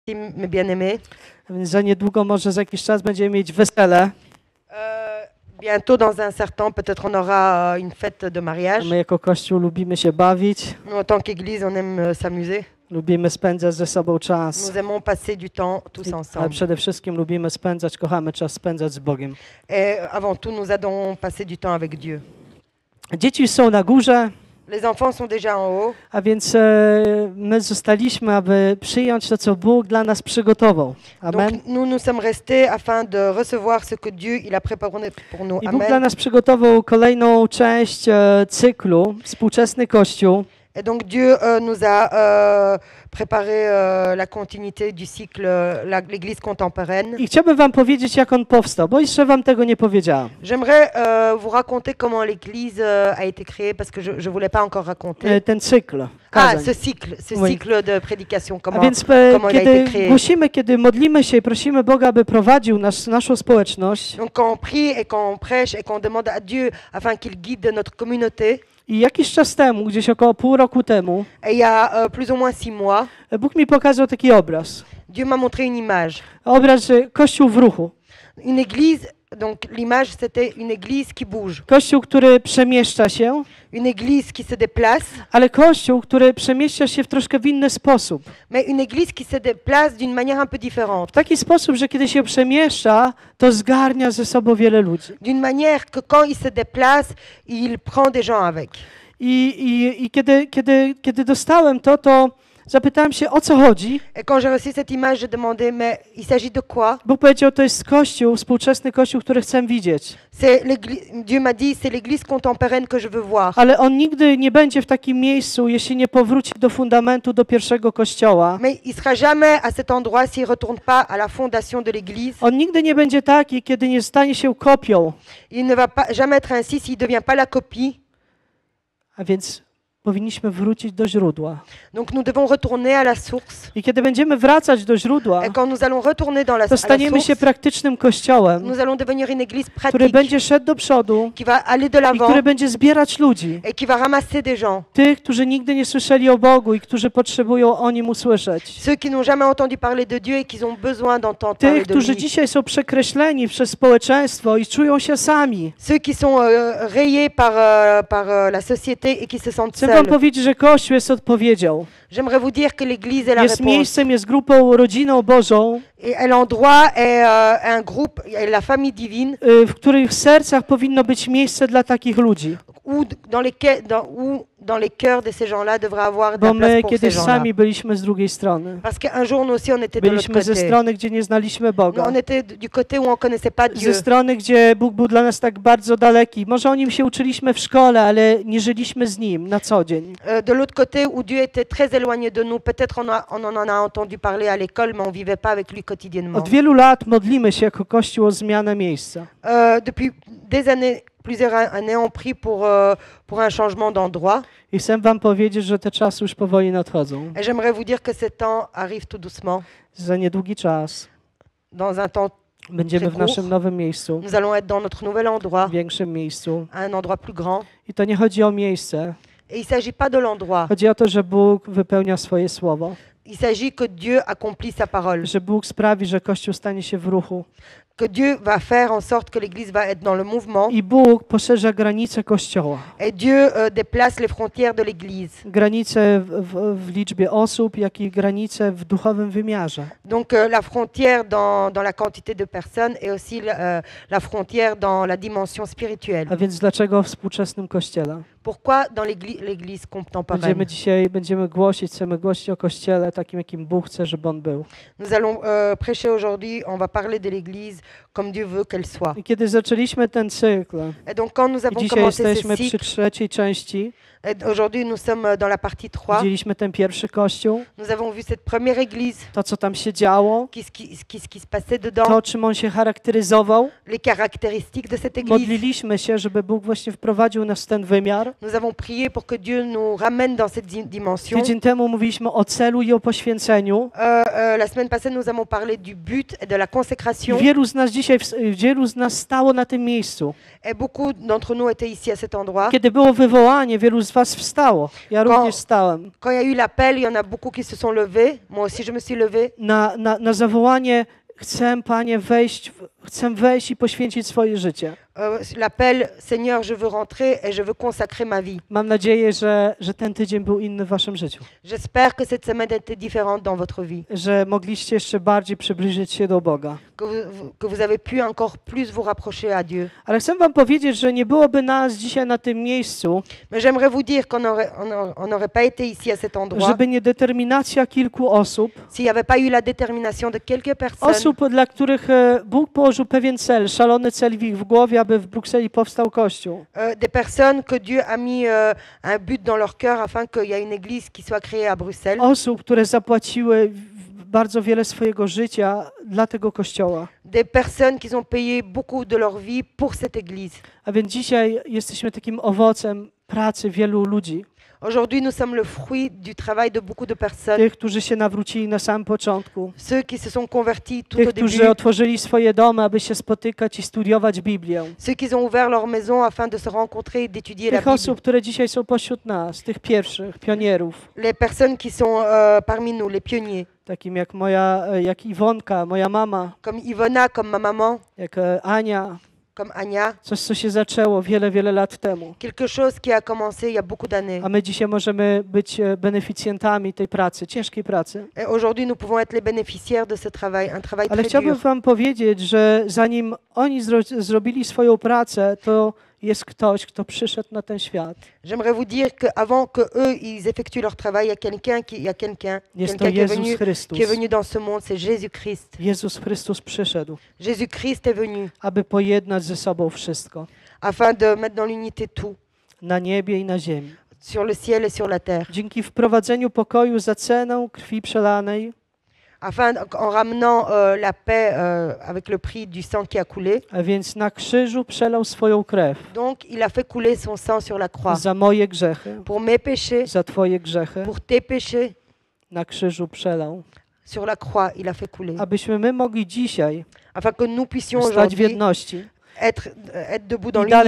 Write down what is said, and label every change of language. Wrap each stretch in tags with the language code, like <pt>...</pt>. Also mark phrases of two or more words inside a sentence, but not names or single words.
<fr>Mes bien-aimés.</fr> <pl>Więc za niedługo, może za jakiś czas będziemy mieć wesele.</pl> <fr>Bientôt, dans un certain temps, peut-être on aura une fête de mariage.</fr> <pl>My jako Kościół lubimy się bawić,</pl> <fr>Nous, en tant qu'Église, on aime s'amuser.</fr> <pl>lubimy spędzać ze sobą czas,</pl> <fr>Nous aimons passer du temps tous</fr> <pl>ale</pl> <fr>ensemble.</fr> <pl>przede wszystkim lubimy spędzać, kochamy czas spędzać z Bogiem.</pl> <fr>Et avant tout, nous adorons passer du temps avec Dieu.</fr> <pl>Dzieci są na górze,</pl> <fr>Les enfants sont déjà en haut.</fr> <pl>a więc my zostaliśmy, aby przyjąć to, co Bóg dla nas przygotował. Amen.</pl> <fr>Donc nous sommes restés afin de recevoir ce que Dieu il a préparé pour nous.</fr> <pl>I Bóg dla Amen. nas przygotował kolejną część cyklu Współczesny Kościół.</pl> <fr>Et donc Dieu nous a préparé la continuité du cycle l'Église contemporaine.</fr> <pl>I chciałbym wam powiedzieć, jak on powstał, bo jeszcze wam tego nie powiedziałam.</pl> <fr>J'aimerais vous raconter comment l'Église a été créée parce que je ne voulais pas encore raconter.</fr> <pl>Ten cykl Ah, kazań.</pl> <fr>ce Oui. cycle de prédication,</fr> <pl>A</pl> <fr>comment,</fr> <pl>więc</pl> <fr>comment il a été</fr> <pl>kiedy</pl> <fr>créé.</fr> <pl>głosimy, kiedy modlimy się i prosimy Boga, aby prowadził naszą społeczność,</pl> <fr>Donc quand on prie et quand on prêche et qu'on demande à Dieu afin qu'il guide notre communauté,</fr> <pl>i jakiś czas temu, gdzieś około pół roku temu,</pl> <fr>et il y a plus ou moins 6 mois,</fr> <pl>Bóg mi pokazał taki obraz.</pl> <fr>Dieu m'a montré une image.</fr> <pl>Obraz, że Kościół w ruchu.</pl> <fr>Une église, donc l'image c'était une église qui bouge,</fr> <pl>Kościół, który przemieszcza się,</pl> <fr>une église qui se déplace,</fr> <pl>ale Kościół, który przemieszcza się w troszkę w inny sposób.</pl> <fr>mais une église qui se déplace d'une manière un peu</fr> <pl>W</pl> <fr>différente.</fr> <pl>taki sposób, że kiedy się przemieszcza, to zgarnia ze sobą wiele ludzi.</pl> <fr>D'une manière que quand il se déplace, il prend des gens avec.</fr> <pl>I kiedy dostałem to zapytałem się, o co chodzi.</pl> <fr>Et quand j'ai reçu cette image, j'ai demandé, mais il s'agit de quoi?</fr> <pl>Bóg powiedział, to jest Kościół, współczesny Kościół, który chcę widzieć.</pl> <fr>Dieu m'a dit, c'est l'église contemporaine que je veux voir.</fr> <pl>Ale on nigdy nie będzie w takim miejscu, jeśli nie powróci do fundamentu, do pierwszego Kościoła.</pl> <fr>Mais il sera jamais à cet endroit s'il retourne pas à la fondation de l'église.</fr> <pl>On nigdy nie będzie taki, kiedy nie stanie się kopią.</pl> <fr>Il ne va pas jamais être ainsi s'il devient pas la copie.</fr> <pl>A więc powinniśmy wrócić do źródła.</pl> <fr>Donc nous devons retourner à la source.</fr> <pl>I kiedy będziemy wracać do źródła,</pl> <fr>Et quand nous allons retourner dans</fr> <pl>to</pl> <fr>à la</fr> <pl>staniemy się</pl> <fr>source,</fr> <pl>praktycznym kościołem,</pl> <fr>nous allons devenir une église</fr> <pl>który</pl> <fr>pratique</fr> <pl>będzie szedł do przodu</pl> <fr>qui va aller de</fr> <pl>i</pl> <fr>l'avant</fr> <pl>który będzie zbierać ludzi.</pl> <fr>et qui va ramasser des gens.</fr> <pl>Tych, którzy nigdy nie słyszeli o Bogu i którzy potrzebują o Nim usłyszeć.</pl> <fr>Ceux qui n'ont jamais entendu parler de Dieu et qui ont besoin d'entendre parler</fr> <pl>Tych,</pl> <fr>de</fr> <pl>którzy</pl> <fr>lui.</fr> <pl>dzisiaj są przekreśleni przez społeczeństwo i czują się sami.</pl> <fr>Ceux qui sont rayés par la société et qui se sentent</fr> <pl>Chcę wam</pl> <fr>seuls.</fr> <pl>powiedzieć, że Kościół jest odpowiedzią.</pl> <fr>J'aimerais vous dire que l'Église est la</fr> <pl>Jest</pl> <fr>réponse.</fr> <pl>miejscem, jest grupą, rodziną Bożą,</pl> <fr>Et l'endroit est un groupe, est la famille divine,</fr> <pl>w których sercach powinno być miejsce dla takich ludzi.</pl> <fr>où dans les cœurs de ces gens-là devrait avoir de</fr> <pl>Bo</pl> <fr>la place</fr> <pl>my</pl> <fr>pour ces</fr> <pl>kiedyś</pl> <fr>gens-là.</fr> <pl>sami byliśmy z drugiej strony.</pl> <fr>Parce qu'un jour, nous aussi, on était de l'autre</fr> <pl>Byliśmy ze</pl> <fr>côté.</fr> <pl>strony, gdzie nie znaliśmy</pl> <fr>Nous,</fr> <pl>Boga.</pl> <fr>on était du côté où on ne connaissait pas Dieu.</fr> <pl>Ze strony, gdzie Bóg był dla nas tak bardzo daleki. Może o Nim się uczyliśmy w szkole, ale nie żyliśmy z Nim na co dzień.</pl> <fr>De l'autre côté où Dieu était très éloigné de nous. Peut-être on en a entendu parler à l'école, mais on ne vivait pas avec lui quotidiennement.</fr> <pl>Od wielu lat modlimy się jako Kościół o zmianę miejsca.</pl> <fr>Depuis des années, plusieurs années, on prie pour un changement d'endroit.</fr> <pl>I chcę wam powiedzieć, że te czasy już powoli nadchodzą.</pl> <fr>Et j'aimerais vous dire que ce temps arrive tout doucement.</fr> <pl>Za niedługi czas</pl> <fr>Dans un temps,</fr> <pl>będziemy w</pl> <fr>Très</fr> <pl>naszym</pl> <fr>court.</fr> <pl>nowym miejscu,</pl> <fr>nous allons être dans notre nouvel endroit,</fr> <pl>w większym miejscu.</pl> <fr>un endroit plus grand.</fr> <pl>I to nie chodzi o miejsce.</pl> <fr>Et il ne s'agit pas de l'endroit.</fr> <pl>Chodzi o to, że Bóg wypełnia swoje słowo.</pl> <fr>Il s'agit que Dieu accomplit sa parole.</fr> <pl>Że Bóg sprawi, że Kościół stanie się w ruchu.</pl> <fr>Que Dieu va faire en sorte que l'Église va être dans le mouvement.</fr> <pl>I Bóg poszerza granice Kościoła.</pl> <fr>Et Dieu déplace les frontières de l'Église.</fr> <pl>Granice w liczbie osób, jak i granice w duchowym wymiarze.</pl> <fr>Donc la frontière dans la quantité de personnes et aussi la frontière dans la dimension spirituelle.</fr> <pl>A więc dlaczego w współczesnym Kościele?</pl> <fr>Pourquoi dans l'Église contemporaine?</fr> <pl>Będziemy głosić, chcemy głosić o Kościele takim, jakim Bóg chce, żeby on był.</pl> <fr>Nous allons prêcher aujourd'hui, on va parler de l'Église comme Dieu veut qu'elle soit.</fr> <pl>I kiedy zaczęliśmy ten cykl,</pl> <fr>Et donc quand nous</fr> <pl>i</pl> <fr>avons</fr> <pl>dzisiaj</pl> <fr>commencé ce</fr> <pl>jesteśmy przy</pl> <fr>cycle,</fr> <pl>trzeciej części,</pl> <fr>et aujourd'hui nous sommes dans la partie 3,</fr> <pl>widzieliśmy ten pierwszy Kościół,</pl> <fr>nous avons vu cette première Église,</fr> <pl>to co tam się działo,</pl> <fr>ce qui se passait dedans,</fr> <pl>to czym on się charakteryzował.</pl> <fr>les caractéristiques de cette Église.</fr> <pl>Modliliśmy się, żeby Bóg właśnie wprowadził nas w ten wymiar.</pl> <fr>Nous avons prié pour que Dieu nous ramène dans cette dimension.</fr> <pl>Tydzień temu mówiliśmy o celu i o poświęceniu.</pl> <fr>La semaine passée, nous avons parlé du but et de la</fr> <pl>I</pl> <fr>consécration.</fr> <pl>wielu z nas dzisiaj, wielu z nas stało na tym miejscu.</pl> <fr>Et beaucoup d'entre nous étaient ici à cet endroit.</fr> <pl>Kiedy było wywołanie, wielu z was wstało. Ja również stałem.</pl> <fr>Quand il y a eu l'appel, il y en a beaucoup qui se sont levés. Moi aussi, je me suis levée.</fr> <pl>Na zawołanie chcę, Panie, chcę wejść i poświęcić swoje życie.</pl> <fr>L'appel, Seigneur, je veux rentrer et je veux consacrer ma vie.</fr> <pl>Mam nadzieję, że ten tydzień był inny w waszym życiu.</pl> <fr>J'espère que cette semaine était différente dans votre vie.</fr> <pl>Że mogliście jeszcze bardziej przybliżyć się do Boga.</pl> <fr>Que vous avez pu encore plus vous rapprocher à Dieu.</fr> <pl>Ale chcę wam powiedzieć, że nie byłoby nas dzisiaj na tym miejscu,</pl> <fr>Mais j'aimerais vous dire qu'on n'aurait pas été ici à cet endroit</fr> <pl>żeby nie determinacja kilku osób,</pl> <fr>s'il n'y avait pas eu la détermination de quelques personnes.</fr> <pl>osób, dla których Bóg położył pewien cel, szalony cel w ich w głowie, aby w Brukseli powstał Kościół.</pl> <fr>Des personnes que Dieu a mis un but dans leur cœur afin qu'il y ait une église qui soit créée à Bruxelles.</fr> <pl>Osób, które zapłaciły bardzo wiele swojego życia dla tego Kościoła.</pl> <fr>Des personnes qui ont payé beaucoup de leur vie pour cette église.</fr> <pl>A więc dzisiaj jesteśmy takim owocem pracy wielu ludzi.</pl> <fr>Aujourd'hui, nous sommes le fruit du travail de beaucoup de personnes.</fr> <pl>Tych, którzy się nawrócili na samym początku.</pl> <fr>Ceux qui se sont convertis tout</fr> <pl>Tych,</pl> <fr>au</fr> <pl>którzy</pl> <fr>début.</fr> <pl>otworzyli swoje domy, aby się spotykać i studiować Biblię.</pl> <fr>Ceux qui ont ouvert leur maison afin de se rencontrer et d'étudier la</fr> <pl>Tych</pl> <fr>Bible.</fr> <pl>osób, które dzisiaj są pośród nas, tych pierwszych pionierów.</pl> <fr>Les personnes qui sont parmi nous, les pionniers.</fr> <pl>Takim jak Iwonka, moja mama,</pl> <fr>Comme Ivona, comme ma maman,</fr> <pl>jak Ania.</pl> <fr>comme Ania.</fr> <pl>Coś, co się zaczęło wiele lat temu.</pl> <fr>Quelque chose qui a commencé il y a beaucoup d'années.</fr> <pl>A my dzisiaj możemy być beneficjentami tej pracy, ciężkiej pracy.</pl> <fr>Et aujourd'hui, nous pouvons être les bénéficiaires de ce travail, un travail</fr> <pl>Ale</pl> <fr>très</fr> <pl>chciałbym</pl> <fr>dur.</fr> <pl>wam powiedzieć, że zanim oni zrobili swoją pracę, to jest ktoś, kto przyszedł na ten świat.</pl> <fr>J'aimerais vous dire qu'avant que eux ils effectuent leur travail, il y a quelqu'un qui</fr> <pl>Jest to</pl> <fr>est</fr> <pl>Jezus</pl> <fr>venu,</fr> <pl>Chrystus.</pl> <fr>qui est venu dans ce monde, c'est Jésus-Christ.</fr> <pl>Jezus Chrystus przyszedł,</pl> <fr>Jésus-Christ est venu</fr> <pl>aby pojednać ze sobą wszystko.</pl> <fr>afin de mettre dans l'unité tout,</fr> <pl>Na niebie i na ziemi.</pl> <fr>sur le ciel et sur la terre,</fr> <pl>Dzięki wprowadzeniu pokoju za ceną krwi przelanej,</pl> <fr>afin en ramenant la paix avec le prix du sang qui a coulé.</fr> <pl>a więc na krzyżu przelał swoją krew</pl> <fr>Donc il a fait couler son sang sur la croix</fr> <pl>za moje grzechy,</pl> <fr>pour mes péchés,</fr> <pl>za twoje grzechy.</pl> <fr>pour tes péchés.</fr> <pl>Na krzyżu przelał,</pl> <fr>Sur la croix, il a fait couler,</fr> <pl>abyśmy my mogli dzisiaj</pl> <fr>afin que nous puissions</fr> <pl>stać w</pl> <fr>aujourd'hui</fr> <pl>jedności</pl> <fr>être debout dans</fr> <pl>i dalej</pl>